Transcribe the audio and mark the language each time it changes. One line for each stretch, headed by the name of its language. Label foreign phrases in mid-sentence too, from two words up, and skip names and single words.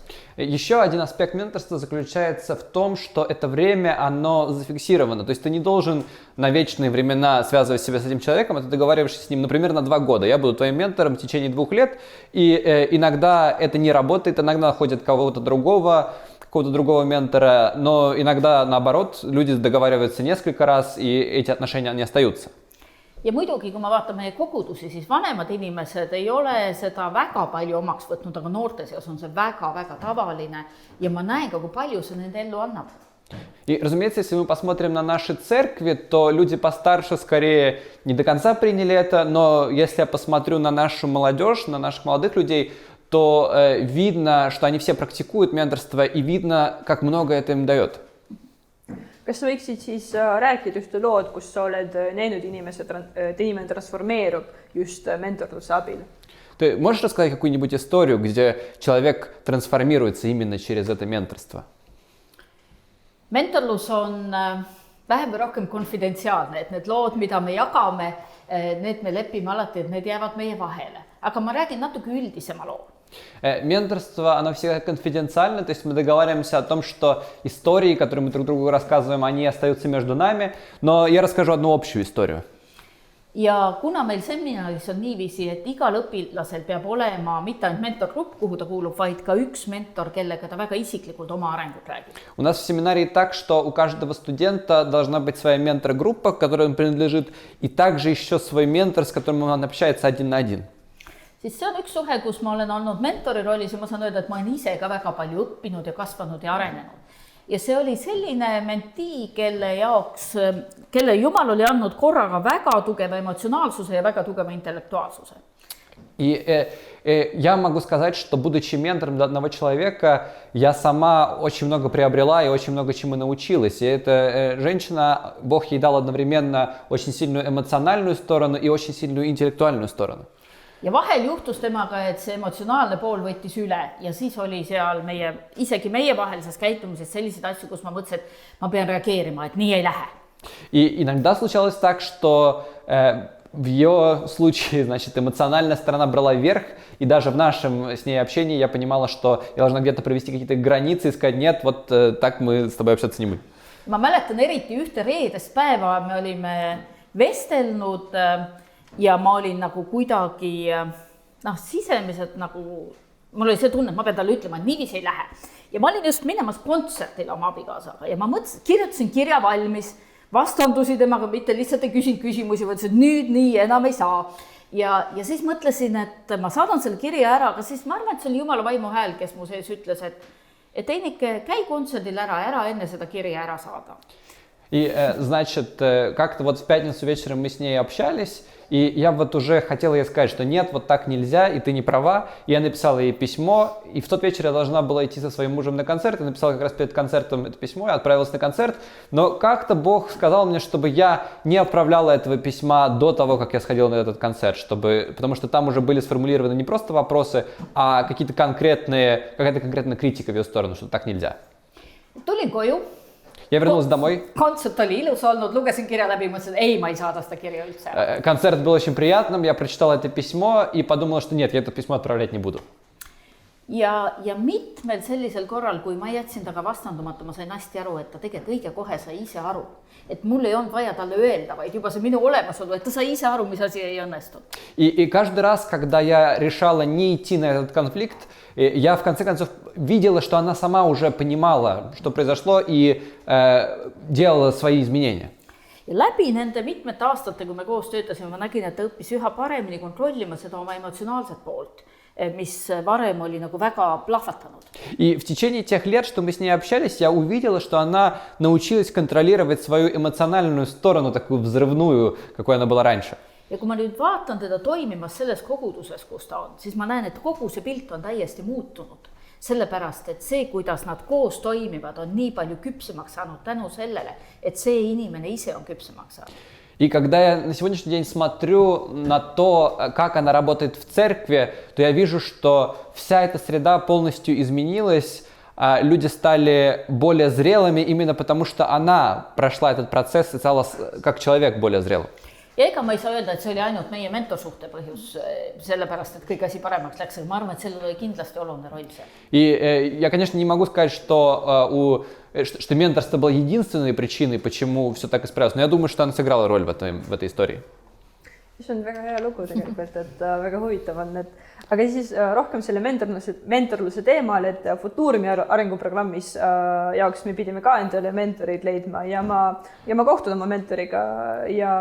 Russian: Еще один аспект менторства заключается в том, что это время, оно зафиксировано. То есть ты не должен на вечные времена связывать себя с этим человеком, а ты договариваешься с ним, например, на 2 года. Я буду твоим ментором в течение 2 лет, и иногда это не работает, иногда находят какого-то другого ментора, но иногда, наоборот, люди договариваются несколько раз, и эти отношения не остаются.
Estonian: Ja muidugi, kui ma vaatan meie kogudusi, siis vanemad inimesed ei ole seda väga palju omaks võtnud, aga noorte seas on see väga-väga tavaline ja ma näen ka, kui palju see nende ellu annab.
Russian: И, разумеется, если мы посмотрим на наши церкви, то люди постарше скорее не до конца приняли это, но если я посмотрю на нашу молодежь, на наших молодых людей, то видно, что они все практикуют менторство, и видно, как много это им дает.
Estonian: Kas sa võiksid siis rääkida ühte lood, kus sa oled näinud inimene transformeerub just mentorluse abil?
Russian: Ты можешь рассказать какую-нибудь историю, где человек трансформируется именно через это менторство?
Estonian: Mentorlus on vähem või rohkem konfidentsiaalne, et need lood, mida me jagame, need me lepime alati, et need jäävad meie vahele. Aga ma räägin natuke üldisema loo.
Russian: Менторство, оно всегда конфиденциально, то есть мы договариваемся о том, что истории, которые мы друг другу рассказываем, они остаются между нами, но я расскажу одну общую историю.
Estonian: Ja kuna meil seminaris on niiviisi, et igal õpilasel peab olema mitte ainult mentorgrupp, kuhu ta kuulub, vaid ka üks mentor, kellega ta väga isiklikult oma arengut räägib.
Russian: У нас в семинарии так, что у каждого студента должна быть своя ментор-группа, к которой он принадлежит, и также еще свой ментор, с которым он общается один на один.
Estonian: Siis see on üks suhe, kus ma olen olnud mentori rollis ja ma saan öelda, et ma olen ise ka väga palju õppinud ja kasvanud ja arenenud. Ja see oli selline mentii, kelle Jumal oli andnud korraga väga tugeva emotsionaalsuse ja väga tugeva intellektuaalsuse.
Russian: И я могу сказать, что будучи ментором для одного человека, я сама очень много приобрела и очень много чему научилась. И эта женщина, Бог ей дал одновременно очень сильную эмоциональную сторону и очень сильную интеллектуальную сторону.
Estonian: Ja vahel juhtus temaga, et see emotsionaalne pool võttis üle ja siis oli seal isegi meie vahelises käitumises selliseid asju, kus ma mõtlesin, et ma pean reageerima, et nii ei lähe.
Russian: И иногда случалось так, что в ее случае, значит, эмоциональная сторона брала вверх, и даже в нашем с ней общении я понимала, что я должна где-то провести какие-то границы и сказать, нет, вот так мы с тобой общаться не будем.
Estonian: Ma mäletan eriti ühte reedest päeva, me olime vestelnud ja ma olin nagu kuidagi sisemiselt nagu, mul oli see tunne, et ma pean talle ütlema, et niiviisi ei lähe. Ja ma olin just minemas kontsertile oma abikaasaga ja ma kirjutasin kirja valmis, vastandusin temaga, mitte lihtsalt ei küsinud küsimusi, võtsin, et nüüd nii enam ei saa. Ja siis mõtlesin, et ma saadan selle kirja ära, aga siis ma arvan, et see oli Jumala vaimu hääl, kes mu sees ütles, et Einike, käi kontserdil ära enne seda kirja ära saada.
Russian: И, значит, как-то вот в пятницу вечером мы с ней общались, и я вот уже хотела ей сказать, что нет, вот так нельзя, и ты не права. И я написала ей письмо, и в тот вечер я должна была идти со своим мужем на концерт, и написала как раз перед концертом это письмо, я отправилась на концерт. Но как-то Бог сказал мне, чтобы я не отправляла этого письма до того, как я сходила на этот концерт, потому что там уже были сформулированы не просто вопросы, а какая-то конкретная критика в ее сторону, что так нельзя.
Estonian: Tulin koju.
Russian: Я вернулась домой.
Estonian: Kontsert oli ilus olnud, lugesin kirja läbi, mõtlesin, et ei, ma ei saada seda kirja üldse.
Russian: Концерт был очень приятным, я прочитала это письмо и подумала, что нет, я это письмо отправлять не буду.
Estonian: Ja mitmel sellisel korral, kui ma jätsin taga vastandumata, ma sain hästi aru, et ta tegelikult õige kohe sai ise aru. Et mul ei olnud vaja talle öelda, vaid juba see minu olemasolu, et ta sai ise aru, mis asi ei õnnestunud.
Russian: И каждый раз, когда я решала не идти на этот конфликт, я в конце концов видела, что она сама уже понимала, что произошло, и делала свои изменения.
Estonian: Ja läbi nende mitmete aastate, kui me koos töötasime, ma nägin, et ta õppis üha paremini kontrollima seda oma emotsionaalset poolt, mis varem oli nagu väga plahvatanud.
Russian: И в течение тех лет, что мы с ней общались, я увидела, что она научилась контролировать свою эмоциональную сторону, такую взрывную, какой она была раньше.
Estonian: Ja kui ma nüüd vaatan teda toimimas selles koguduses, kus ta on, siis ma näen, et kogu see pilt on täiesti muutunud. Sellepärast, et see, kuidas nad koos toimivad, on nii palju küpsemaks saanud tänu sellele, et see inimene ise on küpsemaks saanud.
Russian: И когда я на сегодняшний день смотрю на то, как она работает в церкви, то я вижу, что вся эта среда полностью изменилась, люди стали более зрелыми именно потому, что она прошла этот процесс и стала как человек более зрелым.
Estonian: Ja ega ma ei saa öelda, et see oli ainult meie mentorsuhte põhjus, sellepärast, et kõik asi paremaks läks, aga ma arvan, et sellel oli kindlasti oluline roll seal.
Russian: И я, конечно, не могу сказать, что менторство было единственной причиной, почему все так исправилось, но я думаю, что она сыграла роль в этой истории.
Estonian: See on väga hea lugu tegelikult, et väga huvitav on, et aga siis rohkem selle mentorluse teemal, et Futurumi arenguprogrammis jaoks me pidime ka endale mentoreid leidma ja ma kohtun oma mentoriga ja...